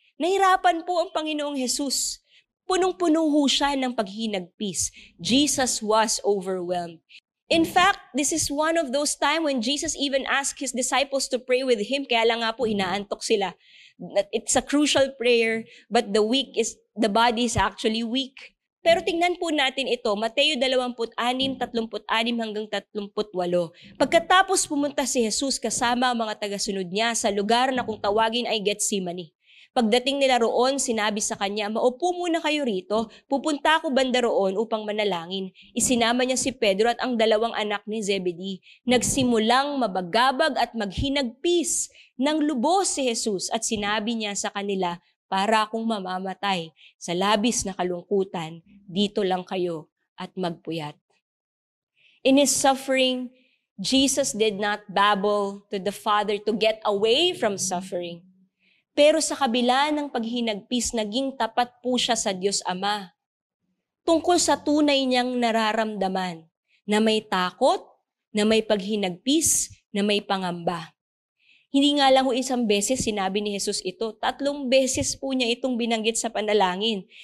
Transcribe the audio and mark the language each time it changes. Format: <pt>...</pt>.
<tl>Nahirapan po ang Panginoong Jesus. Punong-puno ho siya ng paghinagpis.</tl> <en>Jesus was overwhelmed. In fact, this is one of those times when Jesus even asked His disciples to pray with Him,</en> <tl>kaya lang nga po inaantok sila.</tl> <en>It's a crucial prayer, but the body is actually weak.</en> <tl>Pero tingnan po natin ito, Mateo 26:36-38. Pagkatapos pumunta si Jesus kasama ang mga tagasunod niya sa lugar na kung tawagin ay Gethsemane. Pagdating nila roon, sinabi sa kanya, maupo muna kayo rito, pupunta ako banda roon upang manalangin. Isinama niya si Pedro at ang dalawang anak ni Zebedee. Nagsimulang mabagabag at maghinagpis ng lubos si Jesus at sinabi niya sa kanila, para akong mamamatay sa labis na kalungkutan, dito lang kayo at magpuyat.</tl> <en>In His suffering, Jesus did not babble to the Father to get away from suffering.</en> <tl>Pero sa kabila ng paghinagpis, naging tapat po siya sa Diyos Ama. tungkol sa tunay niyang nararamdaman na may takot, na may paghinagpis, na may pangamba. Hindi nga lang ho isang beses sinabi ni Jesus ito, 3 beses po niya itong binanggit sa panalangin.</tl>